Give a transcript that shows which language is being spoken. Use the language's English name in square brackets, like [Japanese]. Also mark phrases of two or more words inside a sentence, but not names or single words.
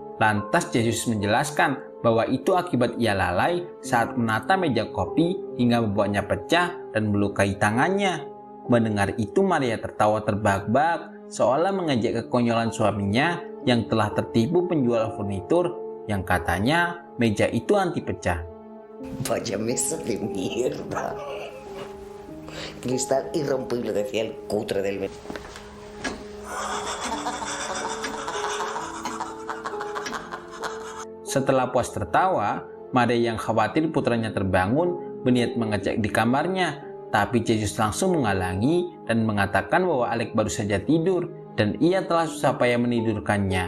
[Indonesian] Lantas Yesus menjelaskan bahwa itu akibat ia lalai saat menata meja kopi hingga membuatnya pecah dan melukai tangannya. Mendengar itu Maria tertawa terbahak-bahak seolah mengejek kekonyolan suaminya yang telah tertipu penjual furnitur yang katanya meja itu anti pecah. [Spanish] Vaya mesa de mierda. Cristal irrompible, decía el cutre del... [Indonesian] Setelah puas tertawa, Maria yang khawatir putranya terbangun berniat mengecek di kamarnya. Tapi Yesus langsung menghalangi dan mengatakan bahwa Alek baru saja tidur dan ia telah susah payah menidurkannya.